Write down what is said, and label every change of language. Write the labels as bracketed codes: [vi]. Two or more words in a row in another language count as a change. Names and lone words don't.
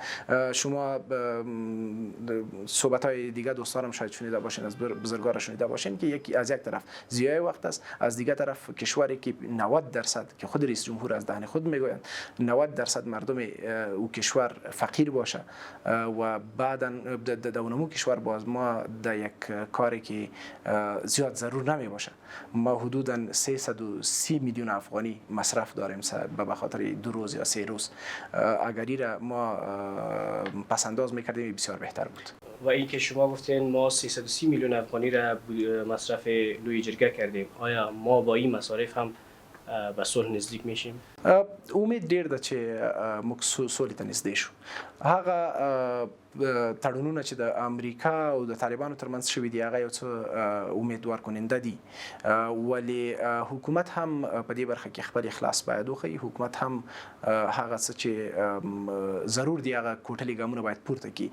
[fa] شما صحبت های دیگه دوستانم شاید شنیده باشین، از بزرگوار شنیده باشین که یکی از یک طرف ضیاع وقت است، از دیگه طرف کشوری که 90% که خود رئیس جمهور از دهن خود میگویند 90% مردم او کشور فقیر باشه و بعدا در اونمو کشور باز ما در یک کاری که زیاد ضرور نمی باشه، ما حدوداً 330 میلیون افغانی مصرف داریم به خاطر 2 روز یا 3 روز. اگر را ما پسنداز میکردیم بسیار بهتر بود. و این که شما گفتین ما 330 میلیون افغانی را مصرف لوی جرگه کردیم، آیا ما با این مصارف هم به صلح نزدیک میشیم؟ [ps] امید ډیر ده چې موږ سولې ته نږدې شو. هغه تړونونه چې د امریکا او د طالبانو ترمنځ شوي دي، هغه یو څه [fa] امیدوار کننده [ps] دي، ولی حکومت هم په دې برخه کې خپل اخلاص باید وښیي. حکومت هم هغه څه چې ضرور دي هغه کوټلي ګامونه باید پورته کړي.